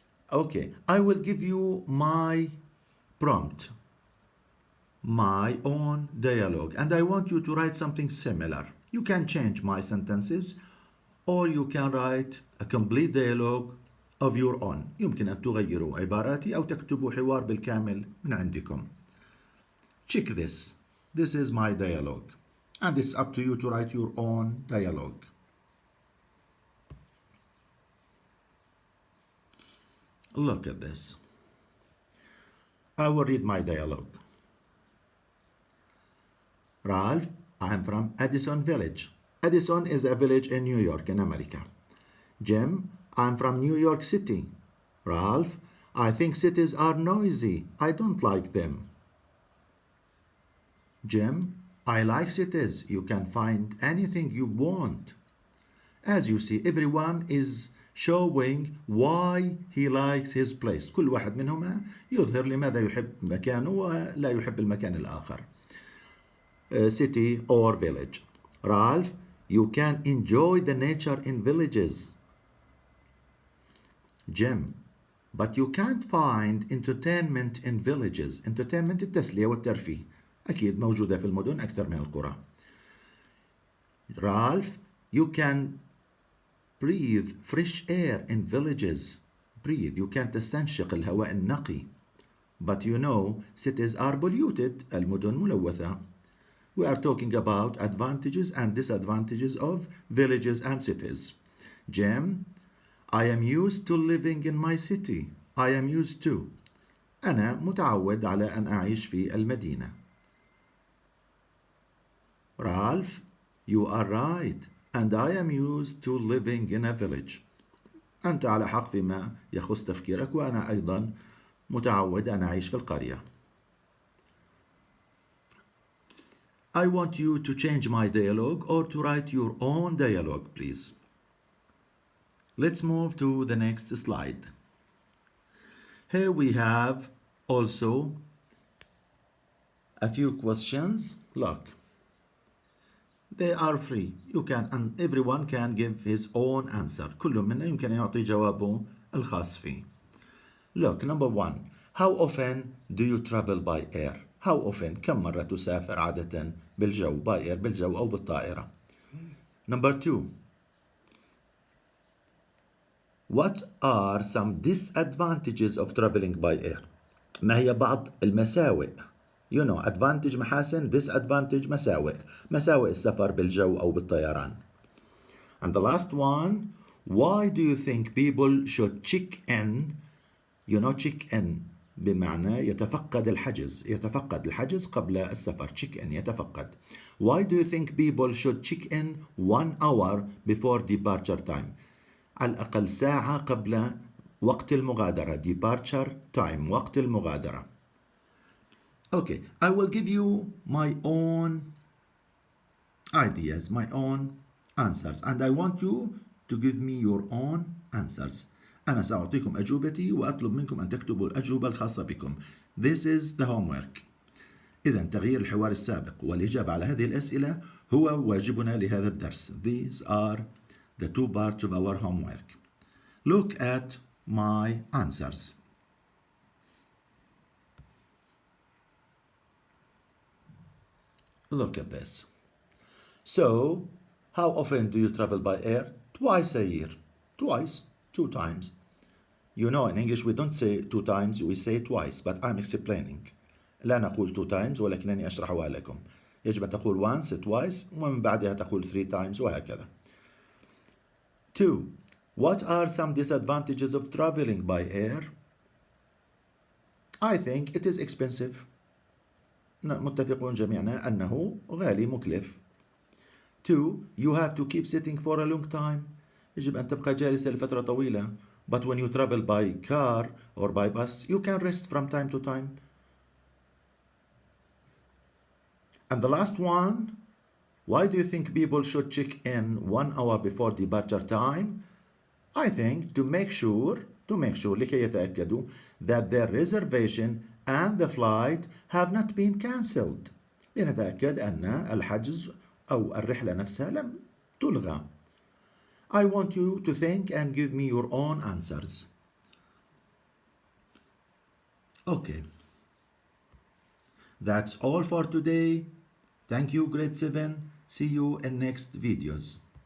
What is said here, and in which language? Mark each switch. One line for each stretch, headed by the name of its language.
English: Okay, I will give you my prompt, my own dialogue, and I want you to write something similar. You can change my sentences, or you can write a complete dialogue of your own.
Arabic: يمكن أن تغيروا عباراتي أو تكتبوا حوار بالكامل من عندكم.
English: Check this. This is my dialogue, and it's up to you to write your own dialogue. Look at this. I will read my dialogue. Ralph, I'm from Addison Village. Addison is a village in New York in America. Jim, I'm from New York City. Ralph, I think cities are noisy. I don't like them. Jim, I like cities. You can find anything you want. As you see, everyone is showing why he likes his place.
Arabic: كل واحد منهما يظهر لماذا يحب مكانه ولا يحب المكان الآخر.
English: City or village. Ralph, you can enjoy the nature in villages. Jim, but you can't find entertainment in villages.
Arabic: Entertainment التسلية والترفيه أكيد موجودة في المدن أكثر من القرى.
English: Ralph, you can breathe fresh air in villages. Breathe, you can't
Arabic: تستنشق الهواء النقي.
English: But you know, cities are polluted.
Arabic: المدن ملوثة.
English: We are talking about advantages and disadvantages of villages and cities. Jim, I am used to living in my city. I am used to.
Arabic: أنا متعود على أن أعيش في المدينة.
English: Ralph, you are right, and I am used to living in a village.
Arabic: أنت على حق فيما يخص تفكيرك، وأنا أيضا متعود أن أعيش في القرية.
English: I want you to change my dialogue or to write your own dialogue, please. Let's move to the next slide. Here we have also a few questions. Look, they are free. And everyone can give his own answer. كل منا يمكن أن يعطي جوابه الخاص فيه. Look, number 1. How often do you travel by air? How often?
Arabic: كم مرة تسافر عادة بالجو
English: by air
Arabic: بالجو أو بالطائرة.
English: Number 2. What are some disadvantages of traveling by air?
Arabic: ما هي بعض المساوئ؟
English: You know,
Arabic: advantage محاسن, disadvantage مساوئ. مساوئ السفر بالجو أو بالطيران.
English: And the last one, why do you think people should check in? You know, check in
Arabic: بمعنى يتفقد الحجز. يتفقد الحجز قبل السفر.
English: Check in
Arabic: يتفقد.
English: Why do you think people should check in 1 hour before departure time?
Arabic: على الأقل ساعة قبل وقت المغادرة.
English: Departure time.
Arabic: وقت المغادرة.
English: Okay, I will give you my own ideas, my own answers, and I want you to give me your own answers.
Arabic: أنا سأعطيكم أجوبتي وأطلب منكم أن تكتبوا الأجوبة الخاصة بكم.
English: This is the homework.
Arabic: إذا تغيير الحوار السابق والإجابة على هذه الأسئلة هو واجبنا لهذا الدرس.
English: These are the 2 parts of our homework. Look at my answers. Look at this. So, how often do you travel by air? Twice a year. Twice. 2 times. You know, in English we don't say 2 times, we say twice, but I'm explaining.
Arabic: لا نقول
English: 2 times
Arabic: ولكنني أشرحها لكم. يجب أن تقول
English: once, twice,
Arabic: ومن بعدها تقول
English: 3 times
Arabic: وهكذا.
English: 2. What are some disadvantages of traveling by air? I think it is expensive.
Arabic: متفقون جميعنا أنه غالي مكلف.
English: 2. You have to keep sitting for a long time.
Arabic: يجب أن تبقى جالسا لفترة طويلة.
English: But when you travel by car or by bus, you can rest from time to time. And the last one, why do you think people should check in 1 hour before departure time? I think to make sure
Arabic: لكي يتأكدوا
English: that their reservation and the flight have not been cancelled.
Arabic: لنتأكد أن الحجز أو الرحلة نفسها لم تلغى.
English: I want you to think and give me your own answers. Okay. That's all for today. Thank you, grade 7. See you in next videos.